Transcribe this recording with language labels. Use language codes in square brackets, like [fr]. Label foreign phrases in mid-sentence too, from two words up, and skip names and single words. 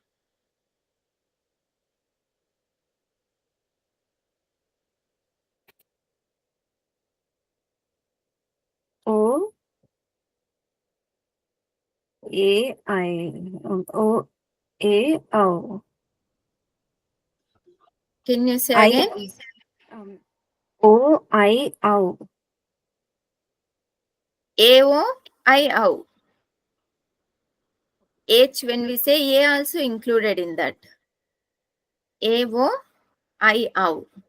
[en] O A I O A O. Can you say I again? O I O. A-O, I-O. H, when we say A, also included in that. A-O, I-O.